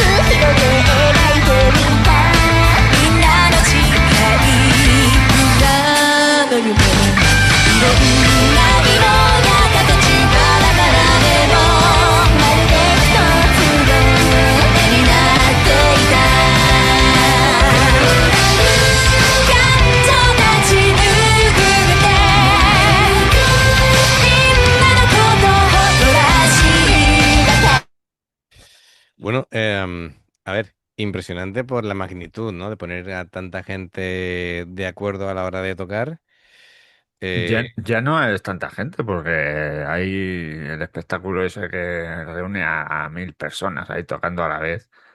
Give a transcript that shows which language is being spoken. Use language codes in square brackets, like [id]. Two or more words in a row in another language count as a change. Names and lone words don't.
[ja] 広げ描いてみたみんなの誓い裏の夢いろんな色や形バラバラでもまるで一つの絵になっていた感情立ちぬぐってみんなのことを誇らしいだけ [es] Bueno, a ver, impresionante por la magnitud, ¿no? De poner a tanta gente de acuerdo a la hora de tocar. Ya, Eh, ya no es tanta gente porque hay el espectáculo ese que reúne a 1000 personas ahí tocando a la vez.